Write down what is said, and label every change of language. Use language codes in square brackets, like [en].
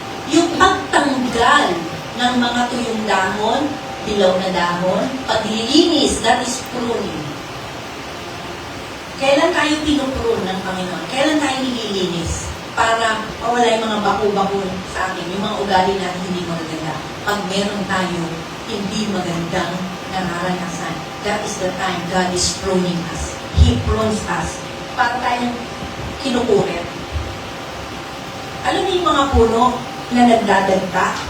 [tl] Yung pagtanggal ng mga tuyong dahon, dilaw na dahon, paglilinis, [en] that is pruning. [tl] Kailan tayo pinuprune ng Panginoon? Kailan tayo nililinis? Para mawala yung mga bako-bako sa atin, yung mga ugali natin hindi magaganda. Pag meron tayo hindi magandang nararanasan, [en] that is the time God is pruning us. He prunes us. [tl] Para tayong kinukurit. Alam niyo yung mga puno na nagdadagta?